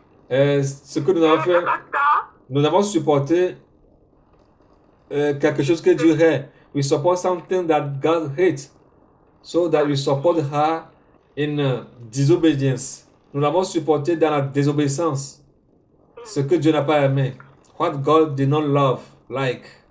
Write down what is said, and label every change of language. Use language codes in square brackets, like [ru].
[fr] Et ce que nous avons fait, nous avons supporté quelque chose que Dieu hait. [en] We support something that God hates, so that we support her in disobedience. [fr] Nous l'avons supporté dans la désobéissance, ce que Dieu n'a pas aimé. [en] What God did not love, like.